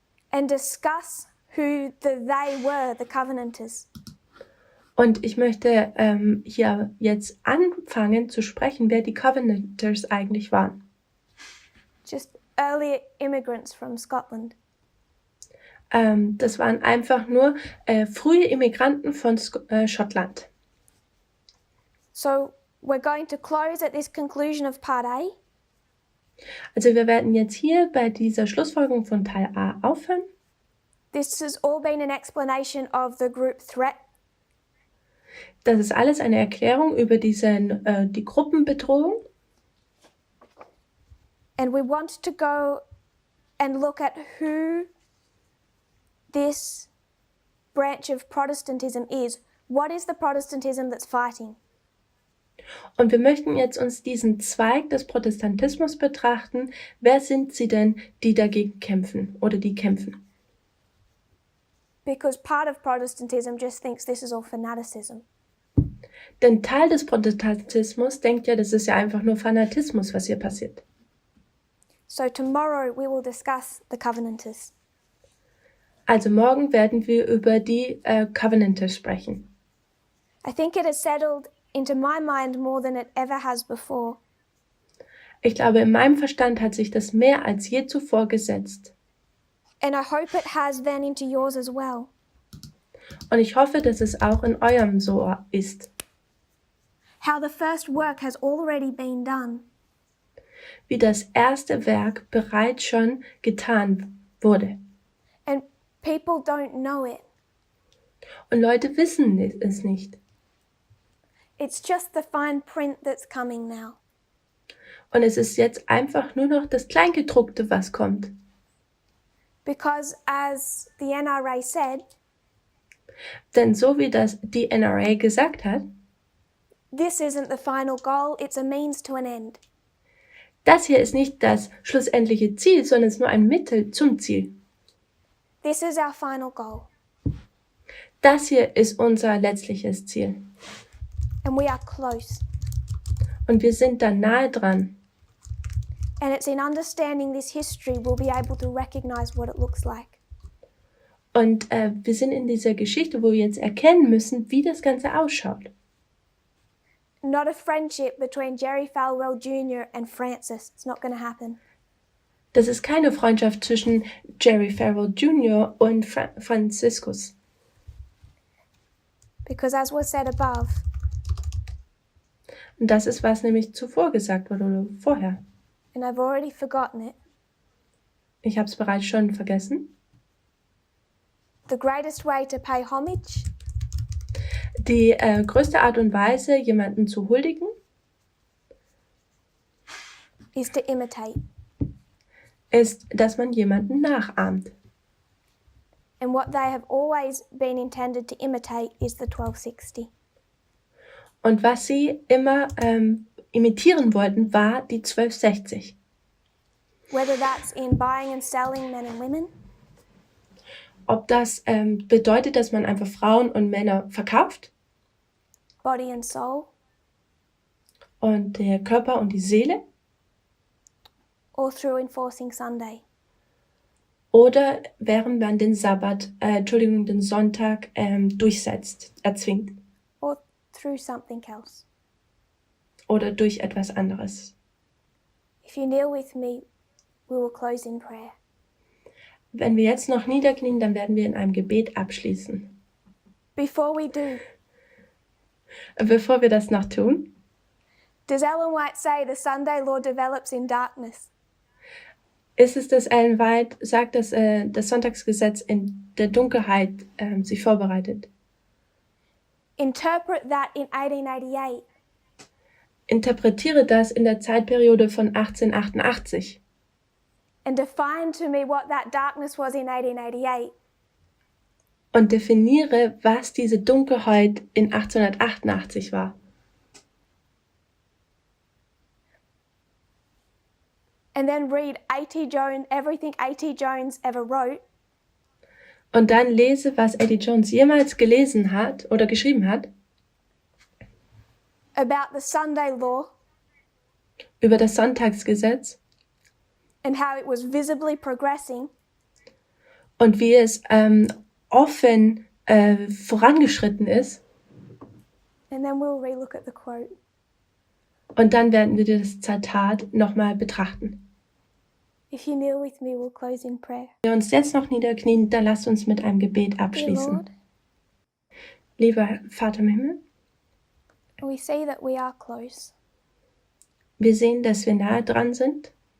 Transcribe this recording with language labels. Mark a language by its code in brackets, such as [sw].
[en] and discuss who they were, the Covenanters. [de] und ich möchte hier jetzt anfangen zu sprechen, wer die Covenanters eigentlich waren. [en] Just early immigrants from Scotland. [de] Das waren einfach nur frühe Immigranten von Schottland. [en] So we're going to close at this conclusion of part A. [de] Also wir werden jetzt hier bei dieser Schlussfolgerung von Teil A aufhören. [en] This has all been an explanation of the group threat. [de] Das ist alles eine Erklärung über die Gruppenbedrohung. [en] And we want to go and look at who this branch of Protestantism is. What is the Protestantism that's fighting? [de] Und wir möchten jetzt uns diesen Zweig des Protestantismus betrachten. Wer sind sie denn, die dagegen kämpfen oder die kämpfen? [en] Because part of Protestantism just thinks this is all fanaticism. [de] Denn Teil des Protestantismus denkt ja, das ist ja einfach nur Fanatismus, was hier passiert. [en] So tomorrow we will discuss the Covenanters. [de] Also morgen werden wir über die Covenanters sprechen. [en] I think it has settled into my mind more than it ever has before. [de] Ich glaube, in meinem Verstand hat sich das mehr als je zuvor gesetzt. [en] And I hope it has then into yours as well. [de] Und ich hoffe, dass es auch in eurem so ist. [en] How the first work has already been done. [de] Wie das erste Werk bereits schon getan wurde. [en] And people don't know it. [de] Und Leute wissen es nicht. [en] It's just the fine print that's coming now. [de] Und es ist jetzt einfach nur noch das Kleingedruckte, was kommt. [en] Because as the NRA said, [de] Denn so wie das die NRA gesagt hat, [en] This isn't the final goal, it's a means to an end. [de] Das hier ist nicht das schlussendliche Ziel, sondern es ist nur ein Mittel zum Ziel. [en] This is our final goal, [de] Das hier ist unser letztliches Ziel. [en] and we are close. [de] Und wir sind da nahe dran. [en] And it's in understanding this history we'll be able to recognize what it looks like. [de] Und wir sind in dieser Geschichte, wo wir jetzt erkennen müssen, wie das Ganze ausschaut. [en] Not a friendship between Jerry Falwell Jr. and Francis. It's not going to happen. [de] Das ist keine Freundschaft zwischen Jerry Farrell Jr. und Franziskus. [en] Because as was said above, [de] Und das ist, was nämlich zuvor gesagt wurde oder vorher. [en] and I've already forgotten it, [de] Ich habe es bereits schon vergessen. [en] the greatest way to pay homage [de] Die größte Art und Weise, jemanden zu huldigen, [en] is to imitate. [de] ist, dass man jemanden nachahmt. [en] And what they have always been intended to imitate is the 1260. [de] Und was sie immer imitieren wollten, war die 1260. [en] Whether that's in buying and selling men and women, [de] Ob das bedeutet, dass man einfach Frauen und Männer verkauft [en] body and soul, [de] und der Körper und die Seele, [en] or through enforcing Sunday. [de] oder während man den den Sonntag durchsetzt, erzwingt, [en] Or through something else. [de] oder durch etwas anderes. [en] If you kneel with me, we will close in prayer. [de] Wenn wir jetzt noch niederknien, dann werden wir in einem Gebet abschließen. [en] Before we do, [de] Bevor wir das noch tun, [en] does Ellen White say the Sunday law develops in darkness? [de] ist es, dass Ellen White sagt, dass das Sonntagsgesetz in der Dunkelheit sich vorbereitet. [en] Interpret that in 1888. [de] Interpretiere das in der Zeitperiode von 1888 [en] And define to me what that darkness was in 1888. [de] und definiere, was diese Dunkelheit in 1888 war. [en] And then read A.T. Jones, everything A.T. Jones ever wrote, [de] Und dann lese, was Eddie Jones jemals gelesen hat oder geschrieben hat [en] about the Sunday law [de] über das Sonntagsgesetz [en] and how it was visibly progressing, [de] und wie es offen vorangeschritten ist. [en] and then we'll relook at the quote. [de] Und dann werden wir das Zitat nochmal betrachten. [en] If you kneel with me, we'll close in prayer. [de] Wenn wir uns jetzt noch niederknien, dann lasst uns mit einem Gebet [en] Dear [de] abschließen. [en] Lord, [de] Lieber Vater im Himmel, [en] we see that we are close. [de] wir sehen, dass wir nahe dran sind.